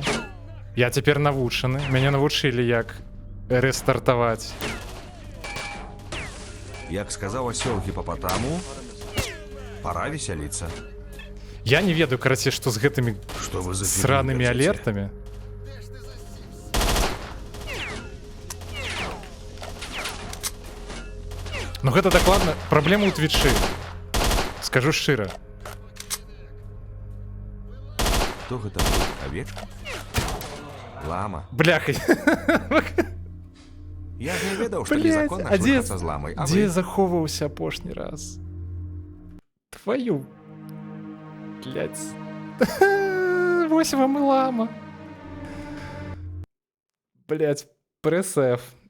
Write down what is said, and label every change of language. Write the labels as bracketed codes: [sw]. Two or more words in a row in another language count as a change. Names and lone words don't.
[be] Я цяпер навучаны. Мяне навучылі, як рэстартаваць. Як сказаў асёл гіпапатаму, пора весяліцца. Я не ведаю, карацей, што з гэтымі [ru] Что вы за фигню [be] сранымі [ru] несете? [be] алертамі. Ну гэта дакладна праблема ў твічы. Скажу шчыра. [ru] Кто гэта был? Овечка? [be] Лама. Бляха. Я ж не ведаў, што Блядь, незаконна а дзе шлыхацца з ламай, а дзе вы... захоўваўся апошні раз? Твою. Блядь. Вось вам і лама. [ru] Блядь, пресс-F.